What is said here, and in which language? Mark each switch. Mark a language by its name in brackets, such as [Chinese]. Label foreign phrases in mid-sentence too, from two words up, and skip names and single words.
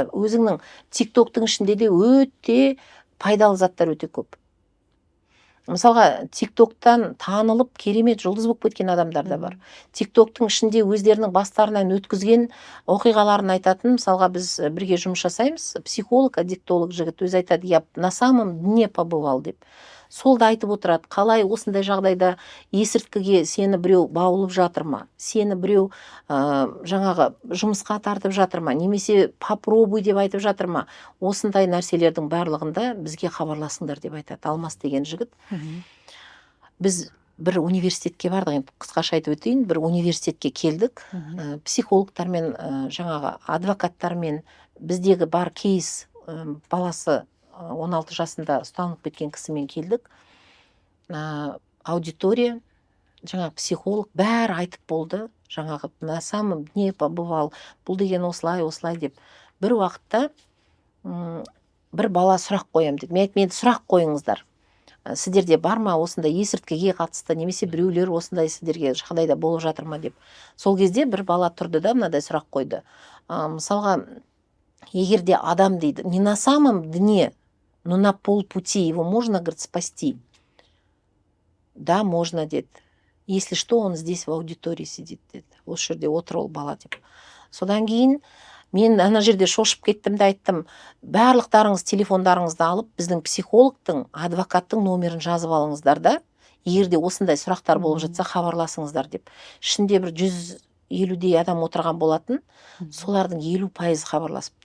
[Kazakh] Өзіңнің тиктоктың ішінде де өте пайдалы заттар өте көп. Мысалға, тиктоктан танылып керемет жұлдыз болып кеткен адамдар да бар. Тиктоктың ішінде өздерінің бастарынан өткізген оқиғаларын айтатын, мысалға біз бірге жұмыс жасаймыз, психолог, аддиктолог жігіт өзі айтады, [Russian] я на самом дне побывал деп. [Kazakh] Сол да айтып отырады, қалай осындай жағдайда есірткіге сені біреу баулып жатыр ма, сені біреу жаңағы жұмысқа тартып жатыр ма, немесе попробуй деп айтып жатыр ма, осындай нәрселердің барлығында бізге хабарласыңдар деп айтады. Алмас деген жігіт. Біз бір университетке бардық, енді қысқаша айтып өтейін, бір университетке келдік, психологтармен, жаңағы адвокаттармен, біздегі бар кейс, баласы 16 жасында ұсталынып кеткен кісімен келдік. Аудитория, жаңағы психолог бәрі айтып болды, жаңағы [Russian] на самом дне побывал, [Kazakh] бұл деген осылай деп. Бір уақытта бір бала сұрақ қоям деді. Мен сұрақ қойыңыздар. Сіздерде бар ма осындай есірткіге қатысты, немесе біреулер осындай сіздерге жағдайда болып жатыр ма деп. Сол кезде бір бала тұрды да мынадай сұрақ қойды. Мысалға, егер де адам дейді, [Russian] не на самом дне, но на полпути его можно, говорит, спасти. Да, можно, деді. Если что, он здесь в аудитории сидит, [Kazakh] деді. Осы жерде отыр ол бала деп. Содан кейін мен ана жерде шошып кеттім де айттым, барлықтарыңыз телефондарыңызды алып, біздің психологтың, адвокаттың номерін жазып алыңыздар да, егер де осындай сұрақтар болып жатса, хабарласыңыздар деп. Ішінде бір 150-дей адам отырған болатын, солардың 50% хабарласыпты.